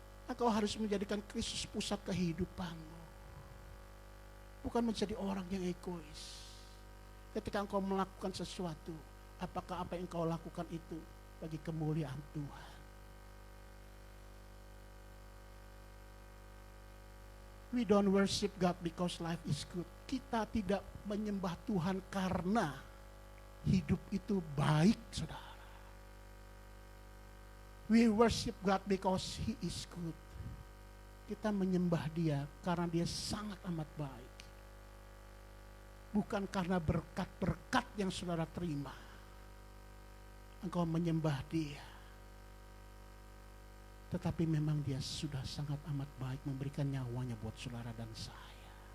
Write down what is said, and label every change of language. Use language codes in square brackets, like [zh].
[id] Engkau harus menjadikan Kristus pusat kehidupanmu. Bukan menjadi orang yang egois. Ketika engkau melakukan sesuatu, apakah apa yang kau lakukan itu bagi kemuliaan Tuhan? [en] We don't worship God because life is good. [id] Kita tidak menyembah Tuhan karena hidup itu baik, saudara. [en] We worship God because He is good. [id] Kita menyembah Dia karena Dia sangat amat baik. Bukan karena berkat-berkat yang saudara terima. Engkau menyembah Dia. Tetapi memang Dia sudah sangat amat baik memberikan nyawanya buat saudara dan saya.